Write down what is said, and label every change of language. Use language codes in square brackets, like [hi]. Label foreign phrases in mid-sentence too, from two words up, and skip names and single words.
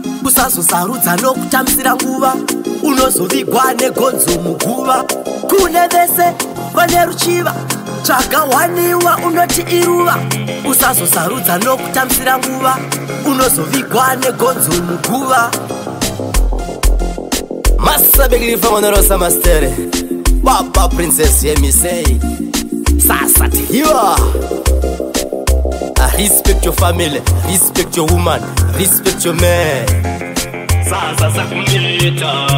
[sn] Usazosarudza nokutamisira nguva, unozovigwa negonzo muguva. Kune vese vane ruchiva, tsvaga waniwa unoti iruva. Usazosarudza nokutamisira nguva, unozovigwa negonzo muguva. [en] Master Big Lil Fama na Rosa Master. Baba Princess, hear me say. [sn] Sasa Tiwa. [en] I respect your family, respect your woman, respect your man. [sn] Sasa Sakumita.